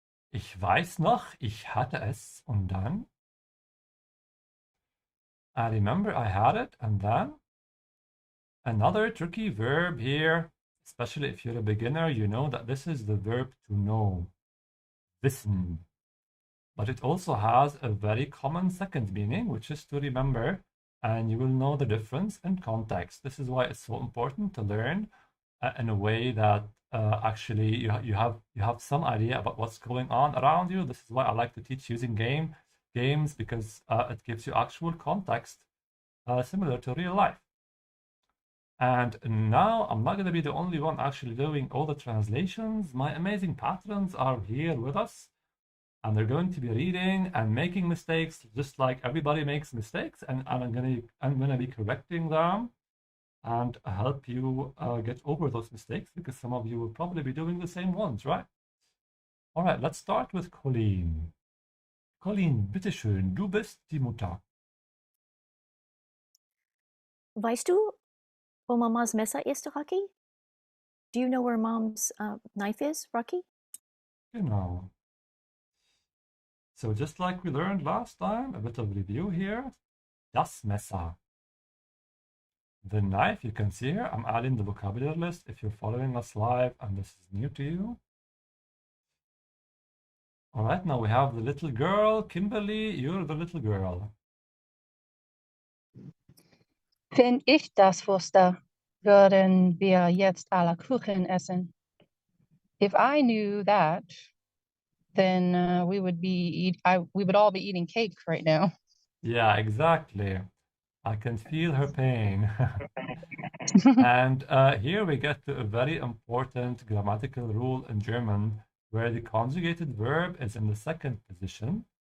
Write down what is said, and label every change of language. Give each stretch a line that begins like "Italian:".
German: Ich weiß noch, ich hatte es und dann?
English: I remember I had it and then? Another tricky verb here, especially if you're a beginner, you know that this is the verb to know. Wissen. But it also has a very common second meaning, which is to remember, and you will know the difference in context. This is why it's so important to learn in a way that actually you have some idea about what's going on around you. This is why I like to teach using games because it gives you actual context similar to real life. And now I'm not going to be the only one actually doing all the translations. My amazing patrons are here with us, and they're going to be reading and making mistakes just like everybody makes mistakes, and I'm gonna be correcting them and help you get over those mistakes because some of you will probably be doing the same ones, right? All right, let's start with Colleen.
German: Colleen, bitteschön, du bist die Mutter. Weißt du, wo Mama's Messer ist, Rocky?
English: Do you know where Mom's knife is, Rocky?
German: Genau.
English: So just like we learned last time, a bit of review here. Das Messer. The knife, you can see here, I'm adding the vocabulary list if you're following us live and this is new to you. All right, now we have the little girl. Kimberly, you're the little girl.
German: Wenn ich das wusste, würden wir jetzt alle Kuchen essen.
English: If I knew that, then we would all be eating cake right now. Yeah, exactly. I can feel her pain. And here we get to a very important grammatical rule in German where the conjugated verb is in the second position.